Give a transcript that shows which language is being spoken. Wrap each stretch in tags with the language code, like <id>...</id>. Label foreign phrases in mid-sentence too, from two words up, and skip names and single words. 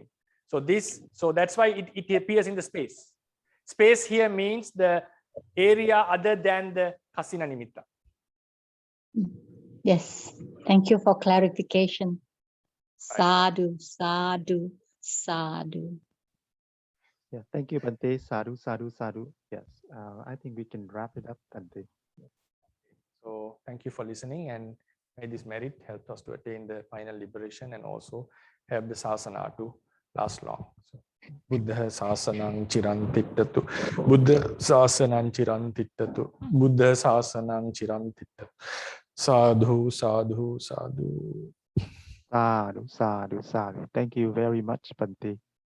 <en>So that's why it appears in the space. Space here means the area other than the</en> <pi>Kasina Nimitta.</pi> <en>Yes. Thank you for clarification.</en> <pi>Sadhu, sadhu, sadhu.</pi> <en>Yeah, thank you, Bhante.</en> <pi>Sadhu, sadhu, sadhu.</pi> <en>Yes, I think we can wrap it up, Bhante. So thank you for listening, and may this merit help us to attain the final liberation and also help the sasana to last long. So,</en> <pi>Buddha sasanang chirantittatu. Buddha sasanang chirantittatu. Buddha sasanang chirantittatu. Sadhu, sadhu, sadhu. Sadhu, sadhu, sadhu.</pi> <en>Thank you very much, Bhante.</en>